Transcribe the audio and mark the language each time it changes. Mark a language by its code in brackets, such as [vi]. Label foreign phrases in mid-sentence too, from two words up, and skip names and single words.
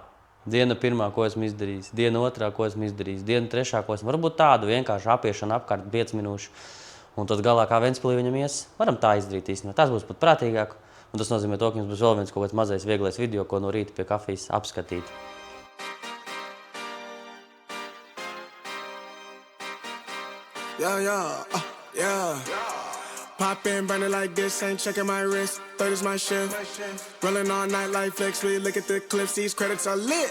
[lv] Diena 1, ko esmu izdarījis. Diena 2, ko esmu izdarījis. Diena 3, ko esmu. Varbūt tādu vienkārši apiešanu apkārt 5 minūšu. Un tad galā kā Ventspilī viņam ies. Varam tā izdarīt īstenībā. Tas būs pat prātīgāk. Un tas nozīmē to, ka jums būs vēl viens kaut kāds mazais vieglais video, ko no rīta pie kafijas apskatīt. [en] Yeah. Pop in, burning like this, ain't checking my wrist. Third is my shift. Rolling all night like flex. We look at the clips, these credits are lit.